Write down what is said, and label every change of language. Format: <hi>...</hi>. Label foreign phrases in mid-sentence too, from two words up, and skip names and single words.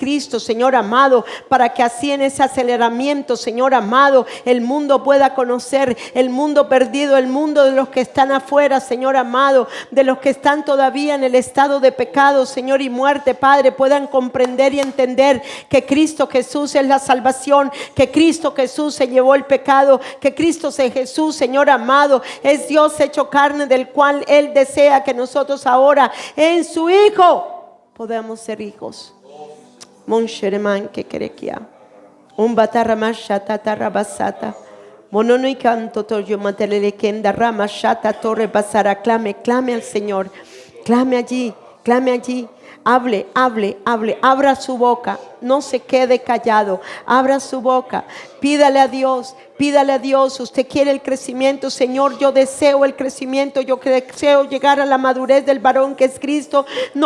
<es>Cristo, Señor amado, para que así en ese aceleramiento, Señor amado, el mundo pueda conocer, el mundo perdido, el mundo de los que están afuera, Señor amado, de los que están todavía en el estado de pecado, Señor, y muerte, Padre, puedan comprender y entender que Cristo Jesús es la salvación, que Cristo Jesús se llevó el pecado, que Cristo Jesús, Señor amado, es Dios hecho carne, del cual Él desea que nosotros ahora en su Hijo podamos ser hijos. Monshereman que querequia un batarra mashata tarrabasata monono y canto toyo matelele kenda rama shata torre basara. Clame al Señor. Clame allí, hable, abra su boca, no se quede callado, abra su boca, pídale a Dios, usted quiere el crecimiento, Señor, yo deseo el crecimiento, yo deseo llegar a la madurez del varón que es Cristo, no</es>